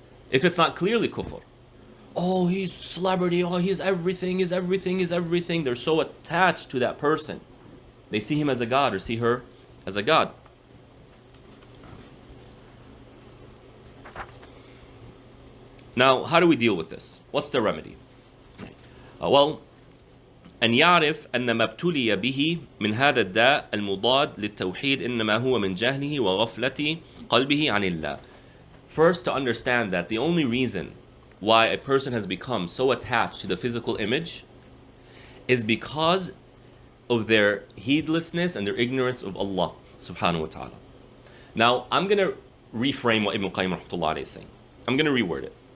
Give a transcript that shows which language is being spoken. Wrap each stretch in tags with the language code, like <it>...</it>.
<en>If it's not clearly kufr. Oh, he's celebrity, oh, he's everything. They're so attached to that person. They see him as a god or see her as a god. Now, how do we deal with this? What's the remedy?</en> <ar>أن يعرف أن ما ابتلي به من هذا الداء المضاد للتوحيد إنما هو من جهله وغفلة قلبه عن الله.</ar> <en>First, to understand that the only reason why a person has become so attached to the physical image is because of their heedlessness and their ignorance of Allah subhanahu wa ta'ala. Now, I'm going to reframe what Ibn Qayyim rahmatullah alayhi is saying. I'm going to reword it.</en>